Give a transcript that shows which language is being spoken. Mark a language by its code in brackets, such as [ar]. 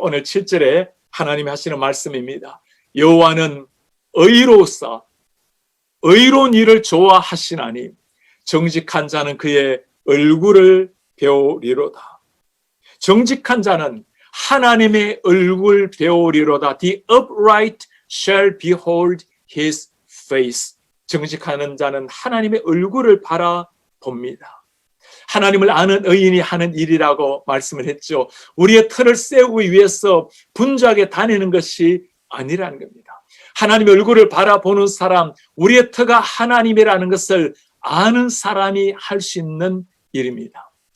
[ko] 오늘 7절에 하나님이 하시는 말씀입니다. 여호와는 의로우사 의로운 일을 좋아하시나니 정직한 자는 그의 얼굴을 배우리로다. 정직한 자는 하나님의 얼굴 배우리로다. [en] The upright shall behold his face. [ko] 정직한 자는 하나님의 얼굴을 바라봅니다. 하나님을 아는 의인이 하는 일이라고 말씀을 했죠. 우리의 터를 세우기 위해서 분주하게 다니는 것이 아니라는 겁니다. 하나님의 얼굴을 바라보는 사람, 우리의 터가 하나님이라는 것을 아는 사람이 할 수 있는 일입니다.